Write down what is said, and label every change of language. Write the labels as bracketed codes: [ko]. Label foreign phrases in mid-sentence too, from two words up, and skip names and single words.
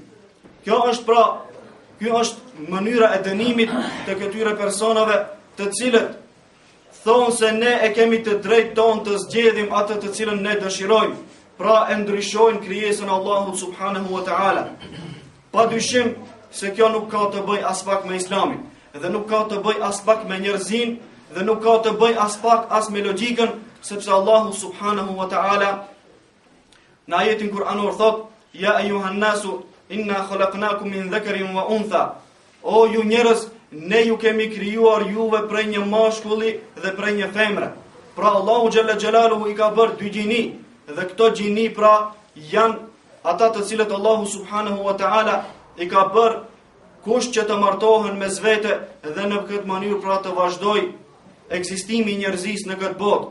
[sq] Kjo është mënyra e dënimit të këtyre personave, të cilët thonë se ne e kemi të drejtë tonë të zgjedhim atë të cilën ne dëshirojmë, pra e ndryshojnë krijesën Allahu [ar] سبحانه وتعالى. [sq] Pa dyshim se kjo nuk ka të bëj as pak me Islamin, dhe nuk ka të bëj as pak me njerëzin, dhe nuk ka të bëj as pak as me logjikën, sepse Allahu [ar] سبحانه وتعالى [sq] në ajetin kuranor thot: [ar] يا أيها الناس إنا خلقناكم من ذكر وأنثى. [sq] O ju njerëz, ne ju kemi krijuar juve prej një mashkulli dhe prej një femre. Pra Allahu [ar] جل جلاله [sq] i ka bërë dy gjini, dhe këto gjini pra janë ata të cilët Allahu [ar] سبحانه وتعالى [sq] i ka bërë kush që të martohen mes vete dhe në këtë mënyrë pra të vazhdoj ekzistimi i njerëzisë në këtë botë.